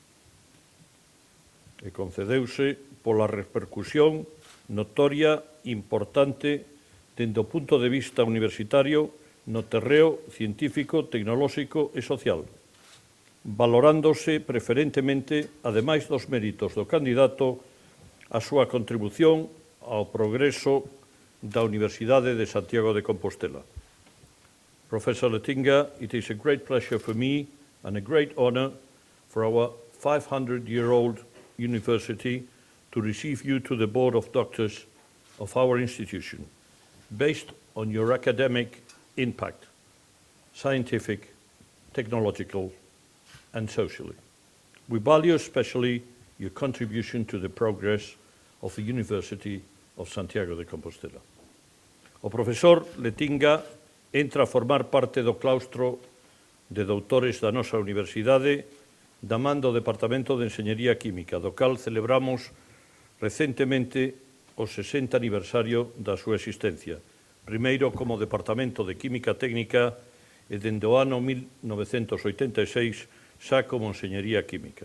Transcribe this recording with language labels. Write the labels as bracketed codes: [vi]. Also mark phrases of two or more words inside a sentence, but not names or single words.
[gl] E concedeuse pola repercusión notoria, importante, dende o punto de vista universitario, no terreo científico, tecnolóxico e social, valorándose preferentemente, ademais dos méritos do candidato, a súa contribución ao progreso da Universidade de Santiago de Compostela. [en] Professor Letinga, it is a great pleasure for me and a great honor for our 500-year-old university to receive you to the Board of Doctors of our institution, based on your academic impact, scientific, technological, and socially. We value especially your contribution to the progress of the University of Santiago de Compostela. [gl] O profesor Letinga entra a formar parte do claustro de doutores da nosa universidade da man do Departamento de Enxeñería Química, do cal celebramos recentemente o 60 aniversario da súa existencia, primeiro como Departamento de Química Técnica e dende o ano 1986 xa como Enxeñería Química.